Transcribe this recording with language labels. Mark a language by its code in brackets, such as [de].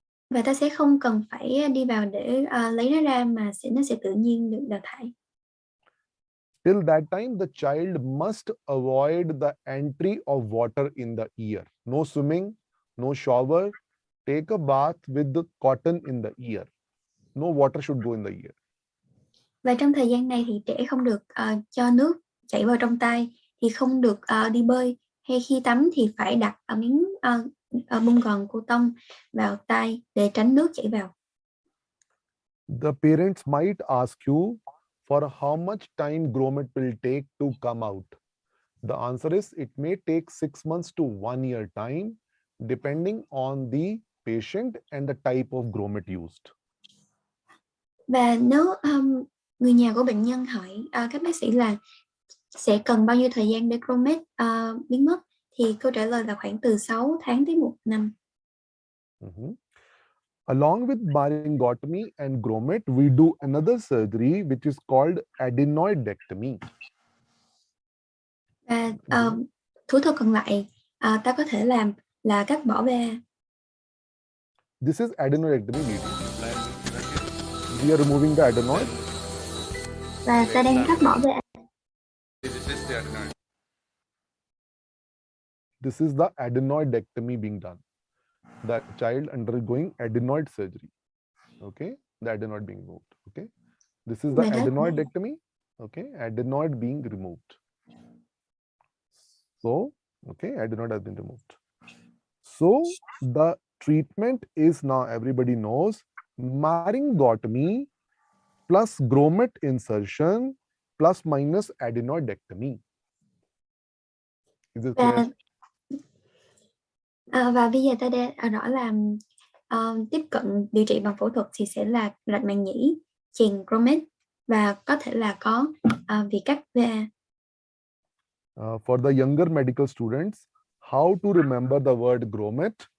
[vi] Và ta sẽ không cần phải đi vào để lấy nó ra mà nó sẽ tự nhiên được đào thải. [en] Till that time, the child must avoid the entry of water in the ear. No swimming, no shower. Take a bath with the cotton in the ear. No water should go in the ear. [vi] Và trong thời gian này thì trẻ không được cho nước chảy vào trong tai, thì không được đi bơi, hay khi tắm thì phải đặt miếng bông gòn cô tông vào tai để tránh nước chảy vào. [en] The parents might ask you for how much time grommet will take to come out. The answer is it may take 6 months to 1 year time, depending on the patient and the type of grommet used. [vi] Và nếu người nhà của bệnh nhân hỏi các bác sĩ là sẽ cần bao nhiêu thời gian để grommet biến mất, thì câu trả lời là khoảng từ 6 tháng tới 1 năm. [en] Along with maringotomy and grommet, we do another surgery which is called adenoidectomy. [vi] Và thủ thuật còn lại ta có thể làm là cắt bỏ va. [en] This is adenoidectomy video. We are removing the adenoid. [vi] Và ta đang cắt bỏ va. [en] This is the adenoidectomy being done. The child undergoing adenoid surgery. Okay, the adenoid being removed. Okay, this is the adenoidectomy. Okay, adenoid being removed. So, okay, adenoid has been removed. So the treatment is now everybody knows maringotomy plus grommet insertion plus minus adenoidectomy. Is it clear? [vi] Và bây giờ ta đã rõ là tiếp cận điều trị bằng phẫu thuật thì sẽ là rạch màng nhĩ, chèn grommet và có thể là có việc cắt va. [en] For the younger medical students, how to remember the word grommet?